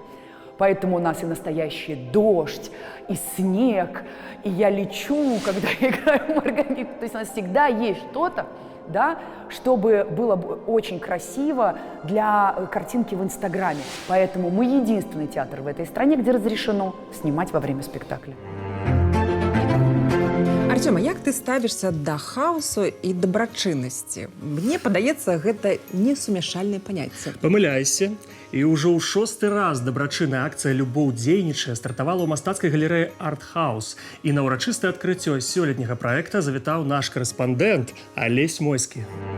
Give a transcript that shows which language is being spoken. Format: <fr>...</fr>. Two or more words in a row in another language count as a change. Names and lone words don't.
<ru>Поэтому у нас и настоящий дождь, и снег, и я лечу, когда я играю в Маргариту. То есть у нас всегда есть что-то, да, чтобы было очень красиво для картинки в Инстаграме. Поэтому мы единственный театр в этой стране, где разрешено снимать во время спектакля.</ru> <be>Артём, а як ты ставішся да хаосу і дабрачыннасці? Мне падаецца, гэта несумяшальныя паняцці. Памыляйся. І ўжо ў 6-й раз дабрачынная акцыя «Любоў дзейнічае» стартавала ў мастацкай галерэі «Арт-хаус». І на ўрачыстае адкрыццё сёлетняга праекта завітаў наш карэспандэнт Алесь Мойскі.</be>